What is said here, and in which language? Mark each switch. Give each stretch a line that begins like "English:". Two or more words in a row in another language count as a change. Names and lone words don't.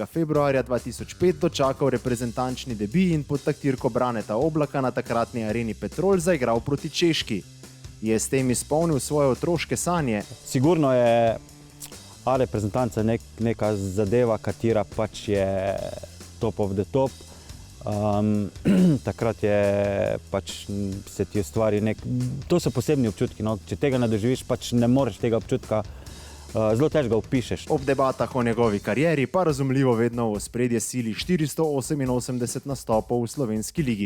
Slovenian: februarja 2005 dočakal reprezentančni debi in pod taktirko Braneta Oblaka na takratni areni Petrol zaigral proti Češki. Je s tem izpolnil svoje otroške sanje? Sigurno je reprezentanca neka zadeva, katera pač je
English: top of the top.
Slovenian: Takrat je pač se ti ustvari to so posebni občutki, no. Če tega ne doživiš, pač ne moreš tega občutka, zelo težko ga opišeš. Ob debatah o njegovi karieri pa razumljivo vedno v ospredje sili 488 nastopov v slovenski ligi.